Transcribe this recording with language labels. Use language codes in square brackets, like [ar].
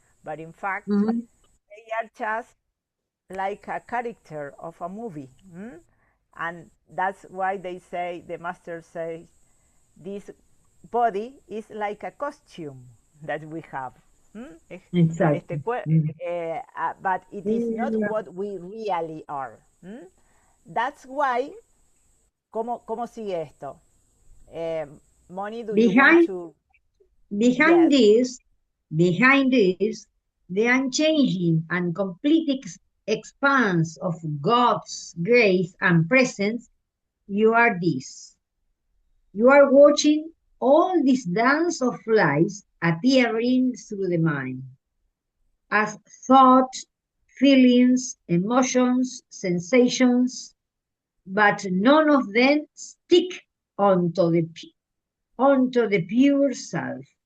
[en] But in fact, they are just like a character of a movie. And that's why they say, the master says, this body is like a costume that we have. Exactly. But it is not what we really are. That's why, [es] ¿cómo sigue esto? [en] Moni, do you want to? Behind this, the unchanging and complete expanse of God's grace and presence, you are this. You are watching all this dance of lives appearing through the mind as thoughts, feelings, emotions, sensations, but none of them stick onto the pure self.